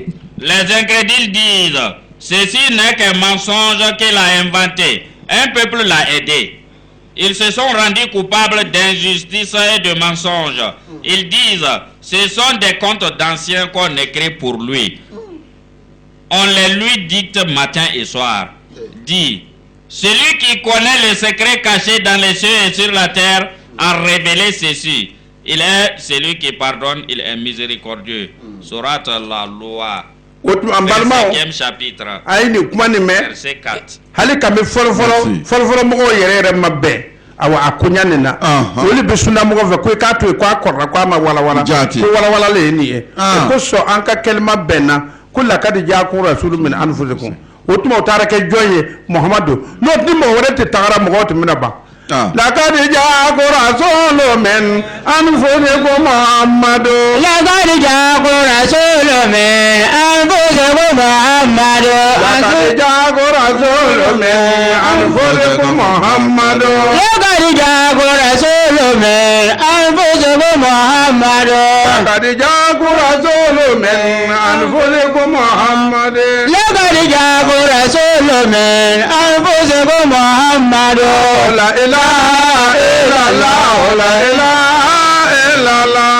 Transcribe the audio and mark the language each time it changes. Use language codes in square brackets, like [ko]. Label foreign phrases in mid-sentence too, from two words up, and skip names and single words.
[fr] Les incrédules disent, ceci n'est qu'un mensonge qu'il a inventé. Un peuple l'a aidé. Ils se sont rendus coupables d'injustice et de mensonges. Ils disent, ce sont des contes d'anciens qu'on écrit pour lui. On les lui dicte matin et soir. Dit, celui qui connaît les secrets cachés dans les cieux et sur la terre a révélé ceci. Il est celui qui pardonne, il est miséricordieux. Surat la loi. [bm] o tuma an balimaw [fr] 5e chapitre, [bm] a ye nin kuma nin mɛn [fr] verset 4. [bm] hali kabini fɔlɔfɔlɔ mɔgɔw yɛrɛ ma bɛn awa a koɲa nin na olu bɛ sunda mɔgɔ fɛ ko i k'a to yen ko a kɔrɔla ko a ma walawala ko walawala le ye nin ye o kosɔn an ka kɛlima bɛnna ko [ar] لقد جاءكم رسول من أنفسكم [bm] o tuma o taara kɛ jɔn ye Muhamadu n'o ni mɔgɔ wɛrɛ tɛ tagara mɔgɔw tun bɛna ban [ar] لقد جاءكم رسول من أنفسكم [bm] Muhammadu [ar] لقد جاءكم رسول من أنفسكم Muhammadu. لقد جاءكم رسول من أنفسكم Muhammadu لقد جاءكم محمد لقد جاءكم رسول من أنفسكم محمد لقد جاءكم رسول من أنفسكم محمد لا إله إلا الله لا إله إلا الله